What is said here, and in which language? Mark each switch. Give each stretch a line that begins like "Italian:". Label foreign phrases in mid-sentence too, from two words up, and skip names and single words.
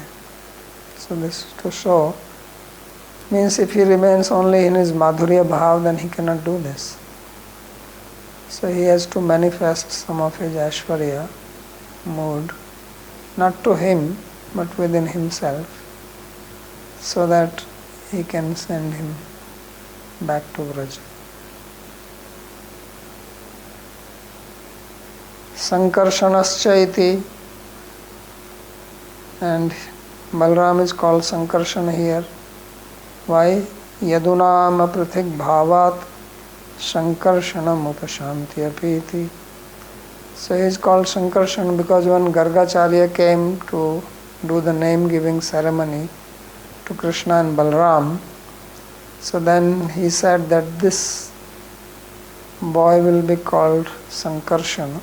English: So this is to show, means if he remains only in his
Sanskrit: Madhurya Bhav,
English: then he cannot do this. So he has to manifest some of his Ashwarya mood, not to him, but within himself, so that he can send him back to Vraja.
Sanskrit: Sankarshanascha iti,
English: and Balram is called Sankarshan here. Why?
Sanskrit: Yadunam aprithik bhavat Sankarshanam upashanti apiti.
English: So he is called Sankarshan because when Gargacharya came to do the name giving ceremony to Krishna and Balram, so then he said that this boy will be called Sankarshan.